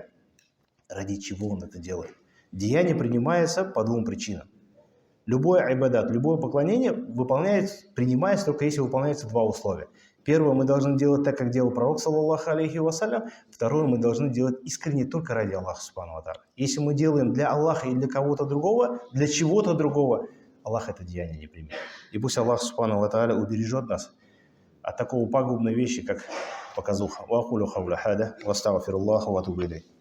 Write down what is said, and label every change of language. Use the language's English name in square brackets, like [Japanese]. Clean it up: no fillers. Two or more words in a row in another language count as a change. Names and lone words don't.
[Russian] Ради чего он это делает? Деяние принимается по 2 причинам. Любой айбадат, любое поклонение принимается только если выполняются 2 условия. Первое, мы должны делать так, как делал пророк, [Arabic] صلى الله عليه وسلم. [Russian] Второе, мы должны делать искренне только ради Аллаха, [Arabic] سبحانه وتعالى. [Russian] Если мы делаем для Аллаха и для кого-то другого, для чего-то другого, Аллах это деяние не примет. И пусть Аллах, [Arabic] سبحانه وتعالى, [Russian] убережет нас от такого пагубной вещи, как показуха. [Arabic] وأقول قولي هذا، وأستغفر الله وأتوب إليه.